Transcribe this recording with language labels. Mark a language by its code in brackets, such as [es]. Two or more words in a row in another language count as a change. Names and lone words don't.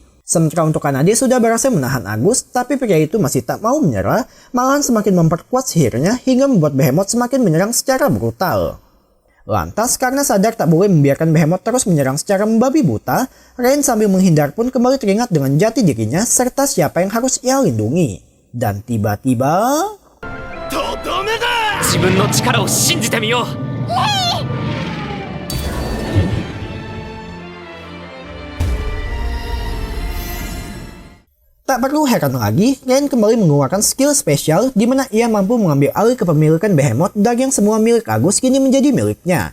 [id] Sementara untuk Kanade sudah berhasil menahan Agus, tapi pria itu masih tak mau menyerah, malahan semakin memperkuat sihirnya hingga membuat Behemoth semakin menyerang secara brutal. Lantas, karena sadar tak boleh membiarkan Behemoth terus menyerang secara membabi buta, Rain sambil menghindar pun kembali teringat dengan jati dirinya serta siapa yang harus ia lindungi. Dan tiba-tiba... [ja] とどめだ自分の力を信じてみよう。 [id] Tak perlu heran lagi, Rain kembali mengeluarkan skill spesial di mana ia mampu mengambil alih kepemilikan Behemoth dari yang semua milik Agus kini menjadi miliknya.